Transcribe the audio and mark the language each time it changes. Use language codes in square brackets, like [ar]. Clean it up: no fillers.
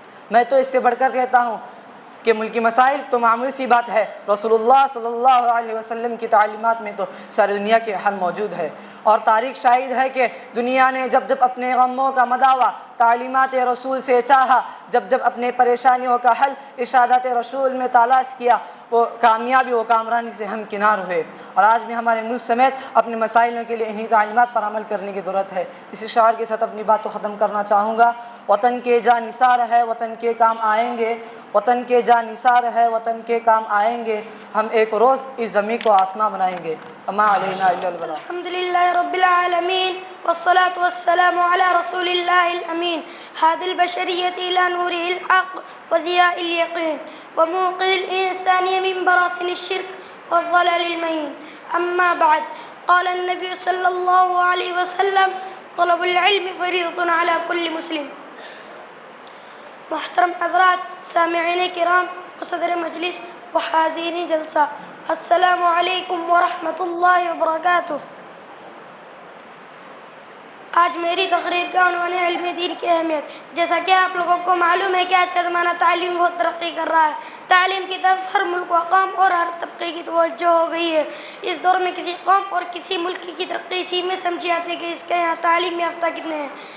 [ur] میں تو اس سے بڑھ کر کہتا ہوں کہ ملکی مسائل تو معمولی سی بات ہے، رسول اللہ صلی اللہ علیہ وسلم کی تعلیمات میں تو ساری دنیا کے حل موجود ہے، اور تاریخ شاہد ہے کہ دنیا نے جب جب اپنے غموں کا مداوع تعلیمات رسول سے چاہا، جب جب اپنے پریشانیوں کا حل ارشادات رسول میں تلاش کیا، وہ کامیابی و کامرانی سے ہمکنار ہوئے۔ اور آج بھی ہمارے ملک سمیت اپنے مسائلوں کے لیے انہی تعلیمات پر عمل کرنے کی ضرورت ہے۔ اسی شعار کے ساتھ اپنی بات کو ختم کرنا چاہوں گا۔ وطن کے جاں نثار ہے، وطن کے کام آئیں گے، وطن کے جاں نثار ہے، وطن کے کام آئیں گے، ہم ایک روز اس زمین کو آسماں بنائیں گے۔ [ar] اما علینا الا البلاغ۔ الحمد لله رب العالمين والصلاة والسلام على رسول الله الأمين هادي البشرية إلى نوره الحق وضياء اليقين وموقظ الإنسانية من براثن الشرك والضلال المهين. أما بعد، قال النبي صلى الله عليه وسلم طلب العلم فريضة على كل مسلم. [ur] محترم حضرات، سامعین کرام و صدر مجلس و حاضرین جلسہ، السلام علیکم ورحمۃ اللہ وبرکاتہ۔ آج میری تقریر کا عنوان ہے علم دین کی اہمیت۔ جیسا کہ آپ لوگوں کو معلوم ہے کہ آج کا زمانہ تعلیم بہت ترقی کر رہا ہے، تعلیم کی طرف ہر ملک و اقوام اور ہر طبقے کی توجہ ہو گئی ہے۔ اس دور میں کسی قوم اور کسی ملک کی ترقی اسی میں سمجھی جاتی ہے کہ اس کے یہاں تعلیم یافتہ کتنے ہیں۔